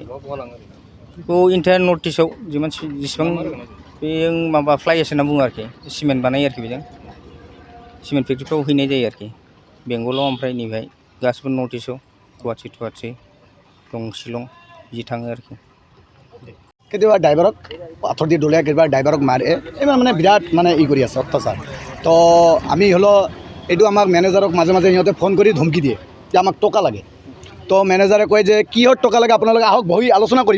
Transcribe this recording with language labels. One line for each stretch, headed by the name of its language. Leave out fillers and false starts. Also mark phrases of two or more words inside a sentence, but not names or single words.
Bodo: बेखौ इन्टायार नर्थ इस्टआव जेसेबां बे माबा फ्लाइएस होनना बुङो आरोखि। सिमेन्ट बानायो आरोखि बेजों। सिमेन्ट फेक्ट्रिफ्राव हैनाय जायो आरोखि बेंगलाव। ओमफ्राय नैबेहाय गासिबो नर्थ इस्टआव गुवाहाटि दं, शिलं बिदि थाङो आरोखि।
Assamese: কেতিয়াবা ড্ৰাইভাৰক পাথৰ দি দলিয়াই, কেতিয়াবা ড্ৰাইভাৰক মাৰে। এইবাৰ মানে বিৰাট মানে কৰি আছে অত্যাচাৰ। তো আমি হ'লেও এইটো আমাক মেনেজাৰক মাজে মাজে সিহঁতে ফোন কৰি ধমকি দিয়ে যে আমাক টকা লাগে। তো মেনেজাৰে কয় যে কিহৰ টকা লাগে, আপোনালোকে আহক বহি আলোচনা কৰিম।